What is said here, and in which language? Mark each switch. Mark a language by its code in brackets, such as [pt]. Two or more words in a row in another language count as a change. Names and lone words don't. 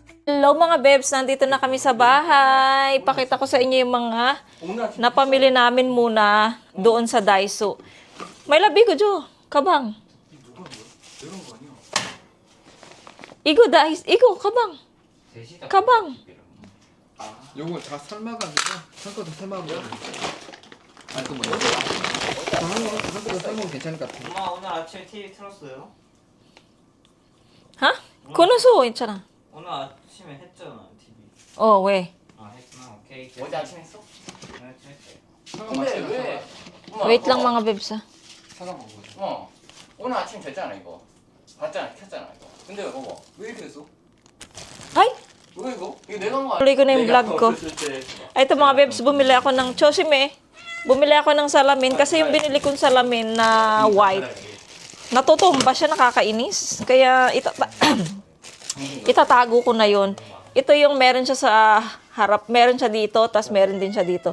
[tl] Hello mga bebs, nandito na kami sa bahay. Pakita ko sa inyo yung mga napamili namin muna doon sa Daiso. May labi ko, Jo. Kabang. [ko] 이거 kabang. kabang. 요거 다 삶아가지고 한꺼번에 삶아보고 아니 또 뭐야? 한꺼번에 삶으면 괜찮을 것 같아. 엄마 오늘 아침에 TV 틀었어요? 하? 그거는 있잖아. 오늘 아침에 했잖아 TV. 왜? 아 했구나. 오케이. 어제 아침에 했어? 네, 했어요. 근데 왜? 엄마, [tl] Wait lang [ko] 그거- [tl] mga bebs, ha. [ko] 사다 먹어. 오늘 아침 됐잖아 이거. 봤잖아, 켰잖아 이거. 근데 왜 먹어? 왜 이렇게 했어? Ay! 왜 이거? 이거 내가 한 거 아니야? [tl] Tuloy ko na yung vlog ko. Ay, ito mga bebs, bumili ako ng Chosime. Bumili ako ng salamin kasi yung binili kong salamin na white, natutumba siya, nakakainis. Kaya itatago ko na yun. Ito yung meron siya sa harap, meron siya dito, tas meron din siya dito.